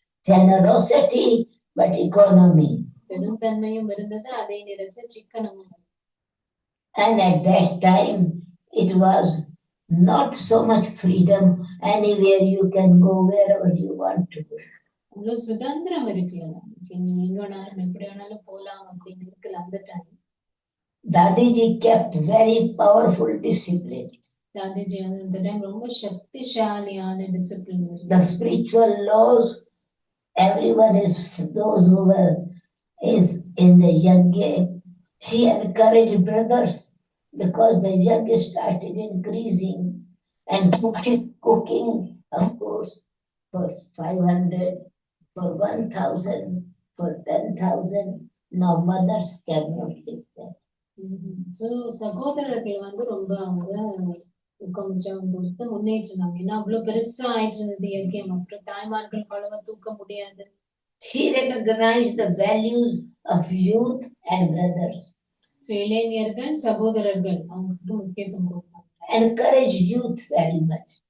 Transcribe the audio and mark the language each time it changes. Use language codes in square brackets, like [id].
[en] Generosity but economy. [ta] பெருந்தன்மையும் இருந்தது, அதே நேரத்தில் சிக்கனமும். [en] And at that time it was not so much freedom. Anywhere you can go, wherever you want to go. [ta] அவ்வளவு சுதந்திரம் இருக்குல்ல, நீங்க எங்க வேணாலும் எப்படி வேணாலும் போலாம் அப்படின்னு இருக்குல்ல அந்த time. [en] Dadiji kept very powerful discipline. [ta] Dadiji வந்து அந்த டைம் ரொம்ப சக்திசாலியான discipline. [en] The spiritual laws, everyone is, those who were is in the yajna. She encouraged brothers because the yajna started increasing and cooking, of course, for 500, for 1,000, for 10,000. Now mothers cannot live that. [ta] So சகோதரர்கள் வந்து ரொம்ப அவங்க ஊக்கம் கொடுத்து முன்னேற்றினாங்க. ஏன்னா அவ்வளவு பெருசா ஆயிட்டு இருந்தது யஜ்யம், அப்புறம் தாய்மார்கள் அவ்வளவா தூக்க முடியாது. [en] She recognized the values of youth and brothers. [ta] So இளைஞர்கள் சகோதரர்கள் அவங்களுக்கு முக்கியத்துவம் கொடுத்தாங்க. [en] Encouraged youth very much.